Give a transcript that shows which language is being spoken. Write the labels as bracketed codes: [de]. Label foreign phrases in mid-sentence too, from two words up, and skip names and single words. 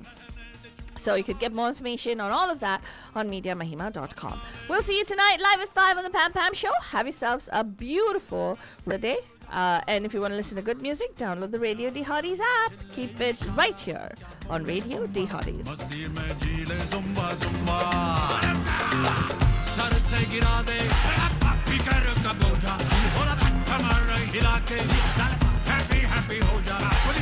[en] So you could get more information on all of that on MediaMahima.com. We'll see you tonight live at 5 on the Pam Pam Show. Have yourselves a beautiful day. And if you want to listen to good music, download the Radio D Hotties app. Keep it right here on Radio D Hotties. [hi] मंदिर में झीले जुम्बा जुम्बा सर से गिरा दे फिकर का बोझा कमर हिला के [en] happy happy [hi] हो जा